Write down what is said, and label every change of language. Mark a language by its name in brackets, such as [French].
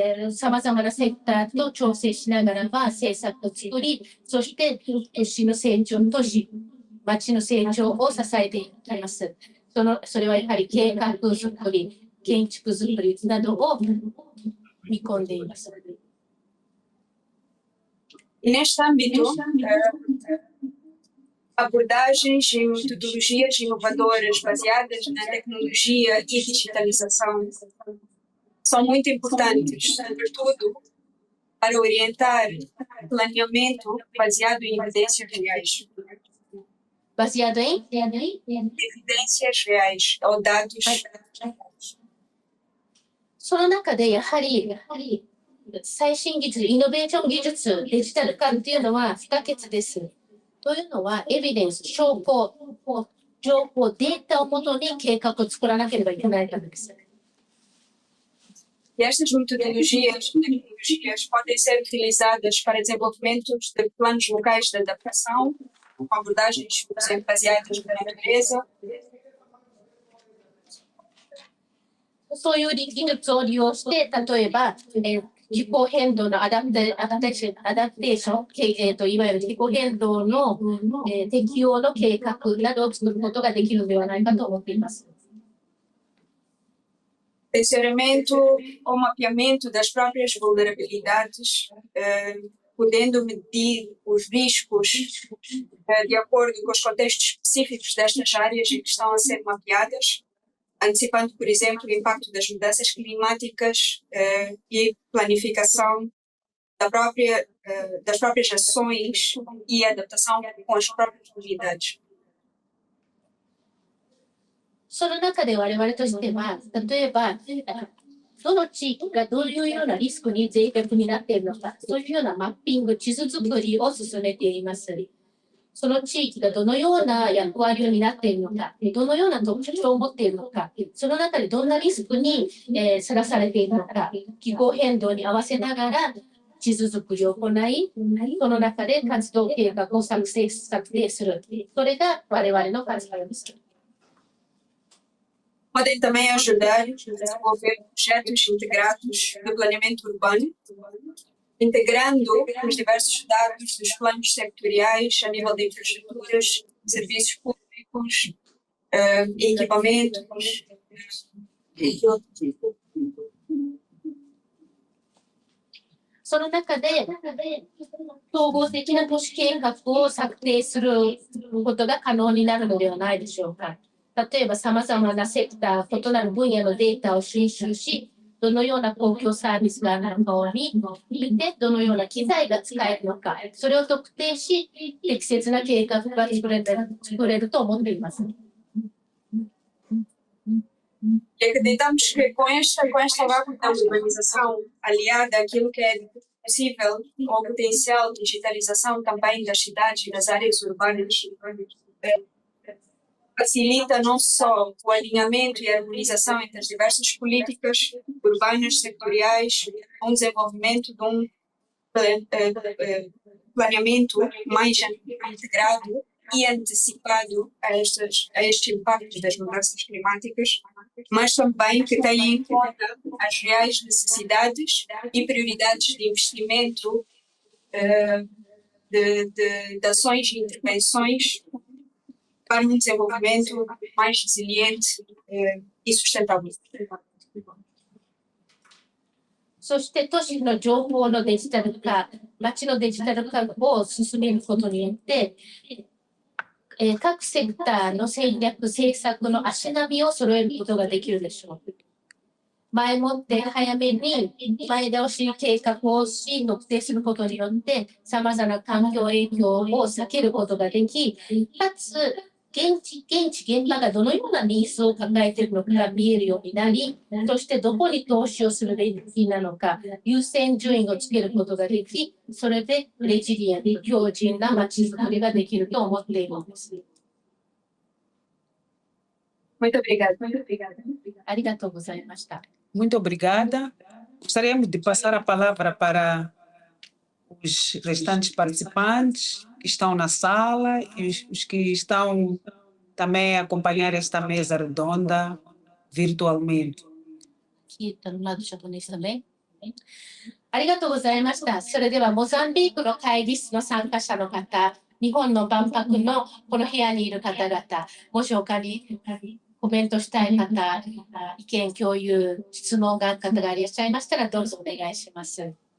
[Japanese] さまざまなセクターと調整しながらは政策を作り、そして都市の成長、町の成長を支えていきます。それはやはり計画作り、建築作りなどを見込んでいます。 [Portuguese] E neste âmbito, abordagens e metodologias inovadoras baseadas na tecnologia e digitalização são muito importantes, sobretudo para orientar planeamento baseado em evidências reais. Baseado em? Evidências reais ou dados. [Japanese] その中でやはり最新技術、イノベーション技術、デジタル化っていうのは不可欠です。というのは、エビデンス、証拠、情報、データをもとに計画を作らなければいけないからです。 [Portuguese] E estas metodologias e tecnologias podem ser utilizadas para desenvolvimento de planos locais de adaptação, com abordagens, por exemplo, baseadas na natureza. [Japanese] そういう技術を利用して、例えば、気候変動のアダプテーション、いわゆる気候変動の、適応の計画などを作ることができるのではないかと思っています。 [Portuguese] Sensoriamento ou mapeamento das próprias vulnerabilidades, podendo medir os riscos de acordo com os contextos específicos destas áreas em que estão a ser mapeadas, antecipando, por exemplo, o impacto das mudanças climáticas e planificação das próprias ações e adaptação com as próprias comunidades. [Japanese] その中で我々としては、例えば、どの地域がどういうようなリスクに脆弱になっているのか、そういうようなマッピング、地図作りを進めています。その地域がどのような役割を担っているのか、どのような特徴を持っているのか、その中でどんなリスクにさらされているのか、気候変動に合わせながら地図作りを行い、その中で活動計画を策定する。それが我々の活動です。 [Portuguese] Podem também ajudar a desenvolver projetos integrados de planeamento urbano, integrando os diversos dados dos planos sectoriais a nível de infraestruturas, serviços públicos, equipamentos. [Japanese] その中で統合的な都市計画を策定することが可能になるのではないでしょうか。例えば、さまざまなセクター、異なる分野のデータを収集し、どのような公共サービスがあるのに見て、どのような機材が使えるのか、それを特定し、適切な計画が作れると思っています。 [Portuguese] Acreditamos que com esta rápida urbanização aliada àquilo que é possível, ao potencial de digitalização também das cidades e das áreas urbanas, facilita não só o alinhamento e a harmonização entre as diversas políticas urbanas sectoriais, um desenvolvimento de um planeamento mais integrado e antecipado a estes impactos das mudanças climáticas, mas também que tenha em conta as reais necessidades e prioridades de investimento, de ações e intervenções para um desenvolvimento mais resiliente e sustentável. [Japanese] そして都市の情報のデジタル化、街のデジタル化を進めることによって、各セクターの戦略、政策の足並みを揃えることができるでしょう。前もって早めに前倒し計画をし、特定することによって、様々な環境影響を避けることができ、かつ、現場がどのようなニーズを抱えているのかが見えるようになり、そしてどこに投資をするべきなのか、優先順位をつけることができ、それでレジリエント、強靭な街づくりができると思っているんです。 [Portuguese] Muito obrigada. Muito obrigada. [Japanese] ありがとうございました。 [Portuguese] Muito obrigada. Gostaríamos de passar a palavra para os restantes participantes que estão na sala e os que estão também a acompanhar esta mesa redonda virtualmente. [Japanese] 聞いたのなどショットですね。ありがとうございました。それではモザンビークの会議室の参加者の方、日本の万博のこの部屋にいる方々、もし他にコメントしたい方、意見共有、質問がある方がいらっしゃいましたらどうぞお願いします。